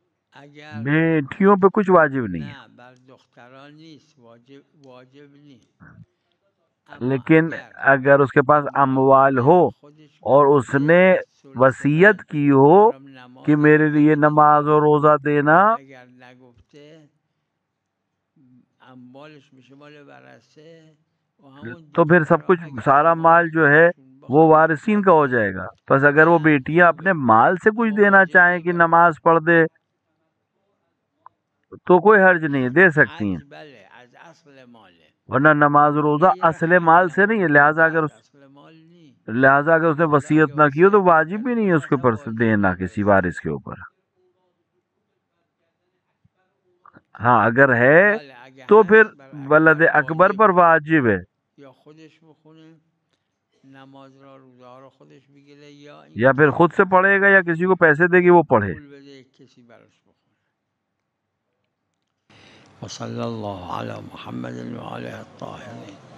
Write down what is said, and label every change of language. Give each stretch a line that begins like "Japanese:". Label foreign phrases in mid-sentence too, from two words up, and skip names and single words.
Urdu: اگر بیٹیوں پہ کچھ واجب نہیں ہے،
Persian: نه بر دختران نیست، واجب نیست.
Urdu: لیکن اگر اس کے پاس اموال ہو اور اس نے وصیت کی ہو کہ میرے لیے نماز اور روزہ دینا،
Persian: اگر نگفته اموالش میشه مال ورثه و همون
Urdu: تو پھر سب کچھ سارا مال جو ہے وہ وارثین کا ہو جائے گا. بس اگر وہ بیٹیاں اپنے مال سے کچھ دینا چاہیں کہ نماز پڑھ دے تو کوئی حرج نہیں ہے، دے سکتی ہیں،
Persian: بله از اصل ماله،
Urdu: ورنہ نماز روزہ اصل مال سے نہیں ہے. لہٰذا اصل مال نہیں. اگر اس نے وصیت نہ کی ہو تو واجب بھی نہیں ہے اس کے اوپر سے دینا کسی وارث کے اوپر. ہاں اگر ہے تو پھر ولد اکبر پر واجب ہے،
Persian: یا خودش بخونه نماز را روزه ها رو خودش بگیره
Urdu: یا پھر خود سے پڑھے گا یا کسی کو پیسے دے گی وہ پڑھے.
Persian: پول بده کسی براش بخونه.
Arabic: وصلی الله علی محمد و آله الطاهرین.